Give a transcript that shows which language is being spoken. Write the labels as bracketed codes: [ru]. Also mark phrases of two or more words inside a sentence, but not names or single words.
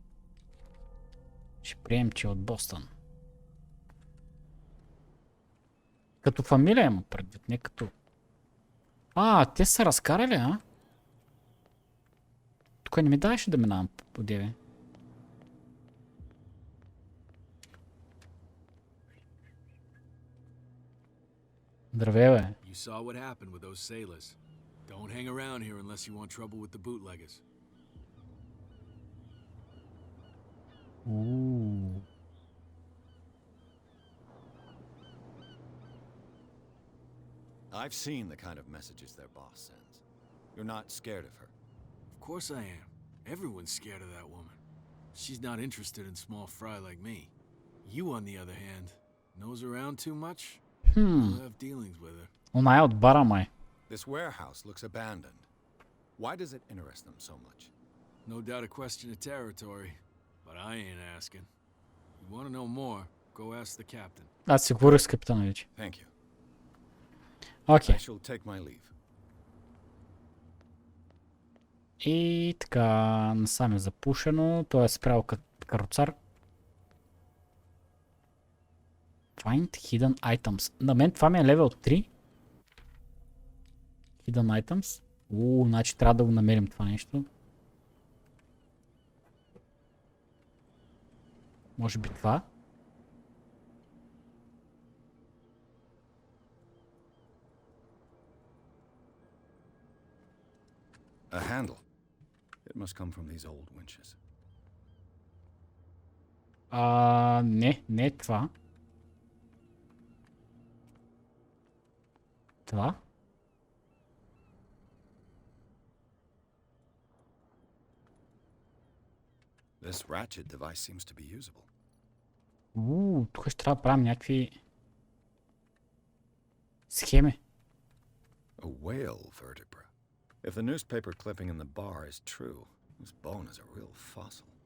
[bg] Ще приемем, че е от Бостън. Като фамилия има предвид, не като... те са разкарали, а? Тук не ми даваше да минавам по деве. Здравей, бе. [en] You saw what happened with those sailors. Don't hang around here unless you want trouble with the bootleggers. Ooh. I've seen the kind of messages their boss sends. You're not scared of her. Of course I am. Everyone's scared of that woman. She's not interested in small fry like me. You, on the other hand, nose around too much? You'll have dealings with her. [bg] Она е от бара, май. [en] This warehouse looks abandoned. Why does it interest them so much? No doubt a question of territory, but I ain't asking. You want to know more, go ask the captain. [bg] Аз си говорих с капитана вече. [en] Thank you. [bg] Окей. [en] I shall take my leave. [bg] И така, насам е запушено. Той е спрял каруцар. [en] Find hidden items. [bg] На мен това ми е левел 3. [en] Hidden items. [bg] Значи трябва да го намерим това нещо. Може би това. [en] A handle. It must come from these old winches. [bg] Не е това. Това? [en] This ratchet device seems to be usable. [bg] Тук ще трябва да правим някакви схеми. [en] A whale vertebra. If the newspaper clipping in the bar is true, this bone is a real fossil.